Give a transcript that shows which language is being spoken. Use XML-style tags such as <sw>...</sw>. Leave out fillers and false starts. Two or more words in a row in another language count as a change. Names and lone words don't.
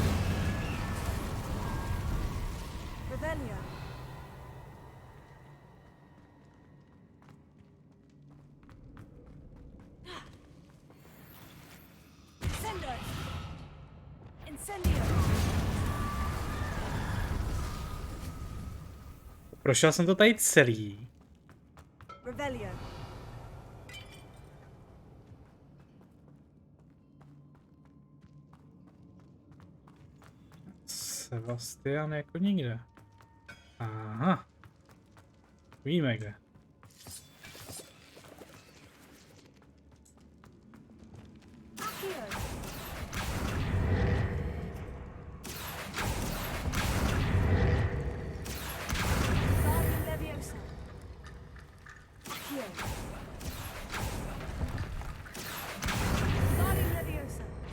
<cs>Revelio. Incendio. Incendio. Prošel jsem to tady celý. Revelio. Sebastian jako nikde. Aha. Víme kde. Accio. Guardian Leviosa. Accio. Guardian Leviosa.</cs>